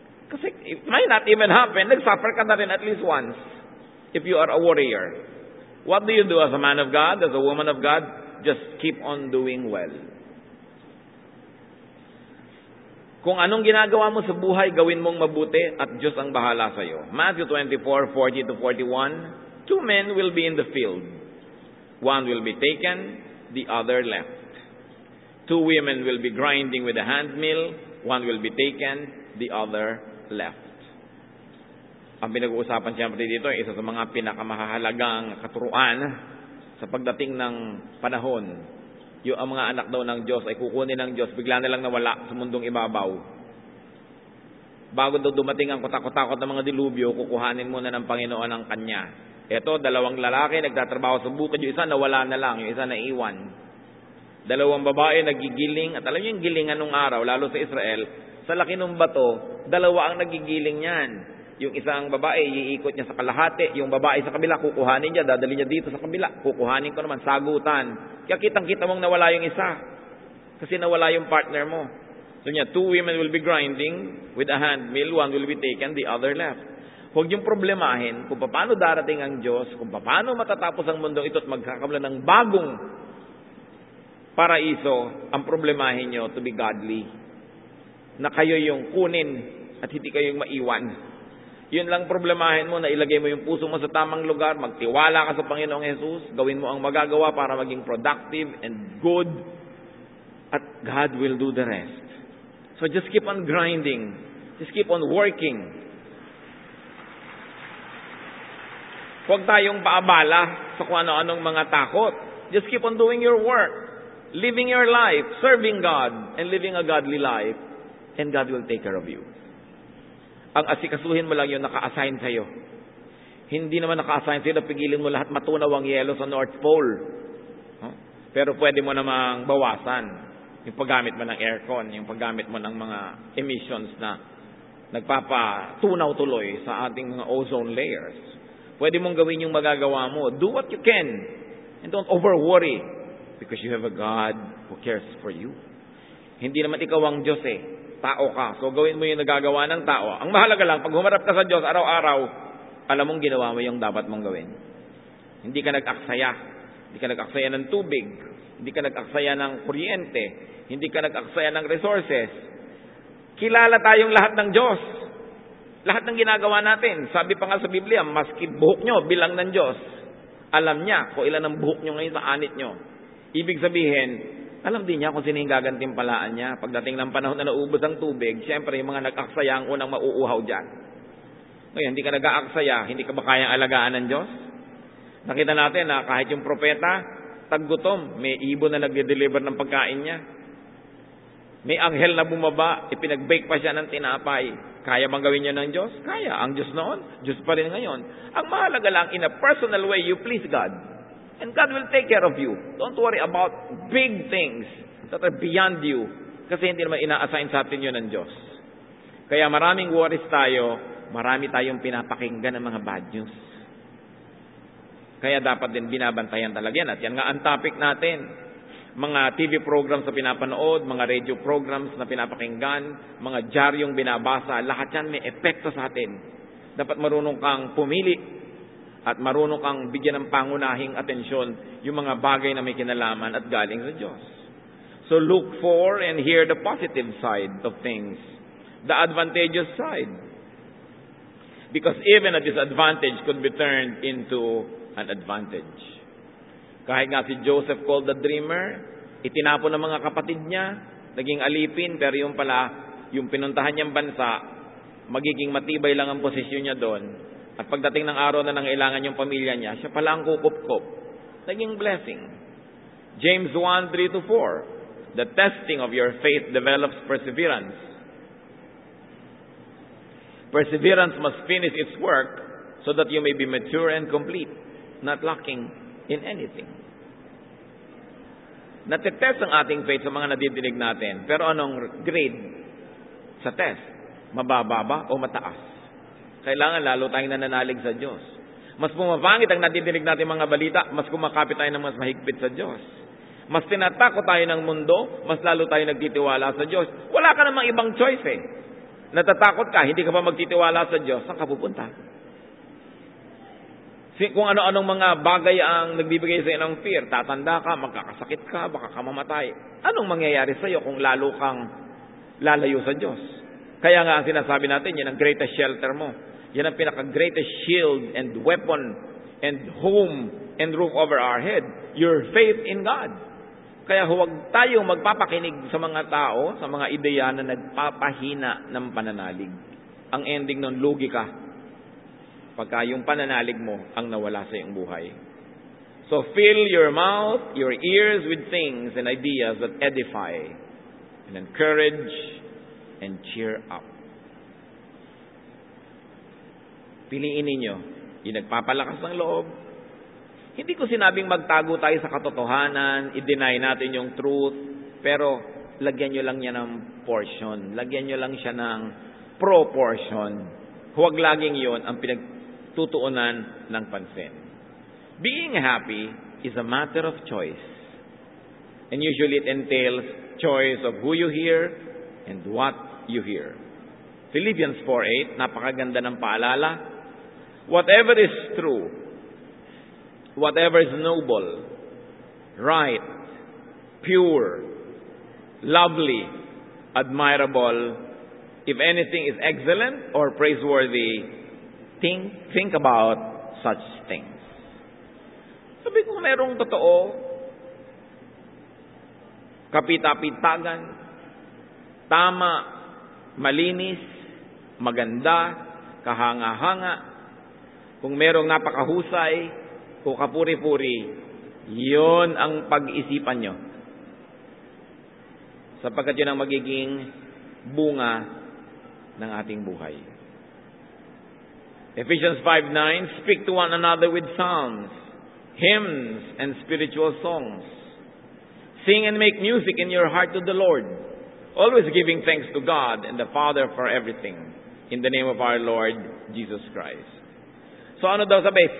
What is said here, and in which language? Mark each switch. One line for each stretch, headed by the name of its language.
Filipino: Kasi
English: it might not even happen,
Filipino: nagsuffer ka na rin
English: at least once, if you are a warrior. What do you do as a man of God, as a woman of God? Just keep on doing well.
Filipino: Kung anong ginagawa mo sa buhay, gawin mong mabuti at Diyos ang bahala sa iyo.
English: Matthew 24:40-41, 2 men will be in the field. One will be taken, the other left. 2 women will be grinding with a hand mill. One will be taken, the other left.
Filipino: Ang pinag-uusapan siyempre dito, isa sa mga pinakamahalagang katuruan sa pagdating ng panahon. Yung ang mga anak daw ng Diyos ay kukunin ng Diyos, bigla nilang nawala sa mundong ibabaw. Bago daw dumating ang kutakot-takot ng mga dilubyo, kukuhanin muna ng Panginoon ang kanya. Ito, 2 lalaki, nagtatrabaho sa bukid. Yung isa nawala na lang, yung isa naiwan. Dalawang babae nagigiling, at alam niyo yung gilingan nung araw, lalo sa Israel, sa laki ng bato, dalawa ang nagigiling niyan. Yung isang babae, iikot niya sa kalahati. Yung babae sa kabila, kukuhanin niya, dadali niya dito sa kabila. Kukuhanin ko naman, sagutan. Kaya kitang-kita mong nawala yung isa. Kasi nawala yung partner mo. So niya,
English: 2 women will be grinding with a handmill, one will be taken, the other left.
Filipino: Huwag yung problemahin kung paano darating ang Diyos, kung paano matatapos ang mundo ito at magkakaroon ng bagong paraiso. Ang problemahin nyo
English: to be godly.
Filipino: Na kayo yung kunin at hindi kayo yung maiwan. Yun lang problemahin mo, na ilagay mo yung puso mo sa tamang lugar, magtiwala ka sa Panginoong Jesus, gawin mo ang magagawa para maging
English: productive and good,
Filipino: at
English: God will do the rest. So just keep on grinding. Just keep on working.
Filipino: Huwag tayong paabala sa kung ano-anong mga takot. Just keep on doing your work, living your life, serving God, and living a godly life, and God will take care of you. Ang asikasuhin mo lang yung naka-assign sa'yo. Hindi naman naka-assign sa'yo na pigilin mo lahat matunaw ang yelo sa North Pole. Pero pwede mo namang bawasan yung paggamit mo ng aircon, yung paggamit mo ng mga emissions na nagpapatunaw tuloy sa ating mga ozone layers. Pwede mong gawin yung magagawa mo.
English: Do what you can. And don't over-worry. Because you have a God who cares for you.
Filipino: Hindi naman ikaw ang Diyos eh. Tao ka. So gawin mo yung nagagawa ng tao. Ang mahalaga lang, pag humarap ka sa Diyos araw-araw, alam mong ginawa mo yung dapat mong gawin. Hindi ka nag-aksaya. Hindi ka nag-aksaya ng tubig. Hindi ka nag-aksaya ng kuryente. Hindi ka nag-aksaya ng resources. Kilala tayong lahat ng Diyos. Lahat ng ginagawa natin. Sabi pa nga sa Biblia, maski buhok nyo, bilang ng Diyos. Alam niya kung ilan ang buhok nyo ngayon sa anit nyo. Ibig sabihin, alam din niya kung sino yung gagantimpalaan niya. Pagdating ng panahon na naubos ang tubig, siyempre yung mga nag-aksaya ang unang mauuhaw dyan. Ngayon, hindi ka nag-aaksaya, hindi ka ba kayang alagaan ng Diyos? Nakita natin na kahit yung propeta, taggutom, may ibon na nag-deliver ng pagkain niya. May anghel na bumaba, ipinag-bake pa siya ng tinapay. Kaya bang gawin niya ng Diyos? Kaya. Ang Diyos noon, Diyos pa rin ngayon. Ang mahalaga lang,
English: in a personal way, you please God. And God will take care of you. Don't worry about big things that are beyond you.
Filipino: Kasi hindi naman ina-assign sa atin yun ng Diyos. Kaya maraming worries tayo, marami tayong pinapakinggan ng mga bad news. Kaya dapat din binabantayan talaga yan. At yan nga ang topic natin. Mga TV programs na pinapanood, mga radio programs na pinapakinggan, mga dyaryong binabasa, lahat yan may epekto sa atin. Dapat marunong kang pumili at marunong kang bigyan ng pangunahing atensyon yung mga bagay na may kinalaman at galing sa Diyos.
English: So look for and hear the positive side of things, the advantageous side. Because even a disadvantage could be turned into an advantage.
Filipino: Kahit nga si Joseph called the dreamer, itinapon ng mga kapatid niya, naging alipin, pero yung pala, yung pinuntahan niyang bansa, magiging matibay lang ang posisyon niya doon. At pagdating ng araw na nangailangan yung pamilya niya, siya pala ang kukup-kup. Naging blessing.
English: James 1:3-4, the testing of your faith develops perseverance. Perseverance must finish its work so that you may be mature and complete, not lacking in anything.
Filipino: Natetest ang ating faith sa mga nadidinig natin. Pero anong grade sa test? Mababa ba o mataas? Kailangan lalo tayong nananalig sa Diyos. Mas pumapangit ang nadidinig natin mga balita, mas kumakapit tayo ng mas mahigpit sa Diyos. Mas tinatakot tayo ng mundo, mas lalo tayo nagtitiwala sa Diyos. Wala ka namang ibang choice eh. Natatakot ka, hindi ka pa magtitiwala sa Diyos, saan ka pupunta? Kung ano-anong mga bagay ang nagbibigay sa iyo ng fear, tatanda ka, magkakasakit ka, baka ka mamatay. Anong mangyayari sa iyo kung lalo kang lalayo sa Diyos? Kaya nga ang sinasabi natin, yan ang greatest shelter mo. Yan ang
English: pinaka-greatest shield and weapon and home and roof over our head. Your faith in God.
Filipino: Kaya huwag tayong magpapakinig sa mga tao, sa mga ideya na nagpapahina ng pananalig. Ang ending nun, lugi ka. Pagka yung pananalig mo ang nawala sa iyong buhay.
English: So fill your mouth, your ears with things and ideas that edify and encourage and cheer up.
Filipino: Piliin ninyo yung nagpapalakas ng loob, Hindi ko sinabing magtago tayo sa katotohanan, i-deny natin yung truth, pero lagyan nyo lang niya ng portion. Lagyan nyo lang siya ng proportion. Huwag laging yon ang pinagtutuunan ng pansin.
English: Being happy is a matter of choice. And usually it entails choice of who you hear and what you hear. Philippians 4:8,
Filipino: napakaganda ng paalala.
English: Whatever is true, whatever is noble, right, pure, lovely, admirable, if anything is excellent or praiseworthy, think about such things.
Filipino: Sabi ko, merong totoo, kapita-pitagan, tama, malinis, maganda, kahanga-hanga, kung merong napakahusay, o kapuri-puri, yon ang pag-isipan nyo. Sapagkat yun ang magiging bunga ng ating buhay.
English: Ephesians 5:9, speak to one another with psalms, hymns, and spiritual songs. Sing and make music in your heart to the Lord, always giving thanks to God and the Father for everything, in the name of our Lord Jesus Christ.
Filipino: So ano daw sabi?